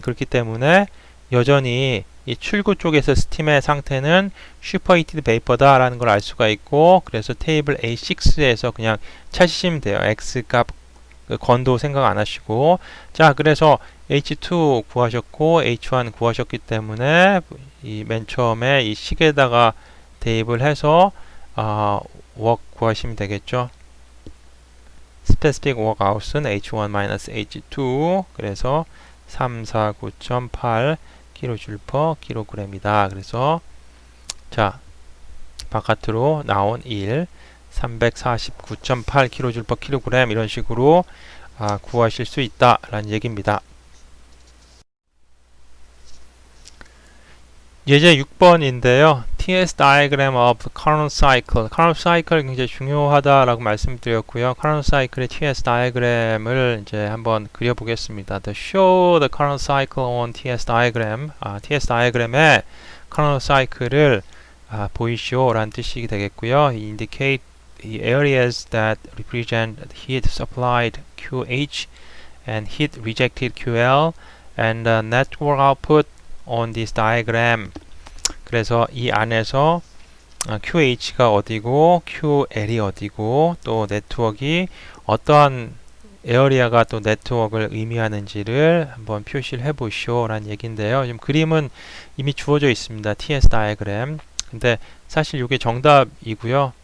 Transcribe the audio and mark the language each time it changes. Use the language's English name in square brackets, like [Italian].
[Korean] 그렇기 때문에 여전히 이 출구 쪽에서 스팀의 상태는 슈퍼히티드 베이퍼다 라는 걸 알 수가 있고, 그래서 테이블 A6에서 그냥 찾으시면 돼요. X 값 건도 생각 안 하시고. 자, 그래서 H2 구하셨고 H1 구하셨기 때문에 이 맨 처음에 이 식에다가 대입을 해서 work 구하시면 되겠죠. [English] specific work out [Korean] 은 H1 H2 그래서 349.8 kJ/kg이다. 그래서 자, 바깥으로 나온 1 349.8 kJ/kg 이런 식으로 구하실 수 있다라는 얘기입니다. 예제 6번인데요. [English] TS diagram of Carnot cycle. [Korean] Carnot cycle 굉장히 중요하다라고 말씀드렸고요. Carnot cycle의 TS diagram을 이제 한번 그려보겠습니다. [English] To show the Carnot cycle on TS diagram. [Korean] TS diagram에 Carnot cycle를 보이시오라는 뜻이 되겠고요. [English] Indicate the areas that represent heat supplied QH and heat rejected QL and the network output on this diagram. [Korean] 그래서 이 안에서 QH가 어디고 QL이 어디고 또 네트워크가 어떠한 에어리아가 또 네트워크를 의미하는지를 한번 표시를 해보시오 라는 얘기인데요. 지금 그림은 이미 주어져 있습니다. TS 다이어그램. 근데 사실 이게 정답이고요.